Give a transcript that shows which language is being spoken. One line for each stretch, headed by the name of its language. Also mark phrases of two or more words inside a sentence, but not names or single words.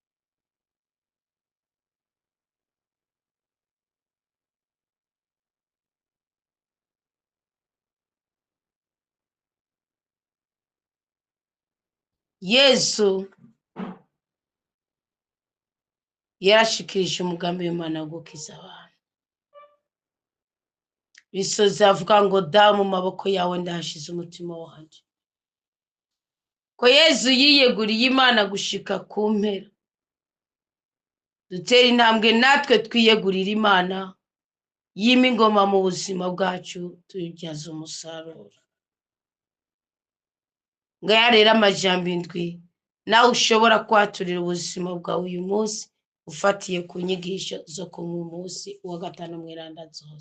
Rundi: Yesu yarashikirije umugambi w'Imana wo gukiza abantu. Bisoza avuga ngo dawe mu maboko yawe ndahashize umutima wanjye. Ko Yesu yiyeguriye Imana gushika ku mpera. Dutera intambwe natwe twiyegurira Imana, yima ingoma mu buzima bwacu tuyibyaza umusaruro. Ngaya rero amajambo indwi nawe ushobora kwaturira ubuzima bwawe uyu munsi ufatiye ku nyigisho zo ku munsi wa gatanu mweranda zose.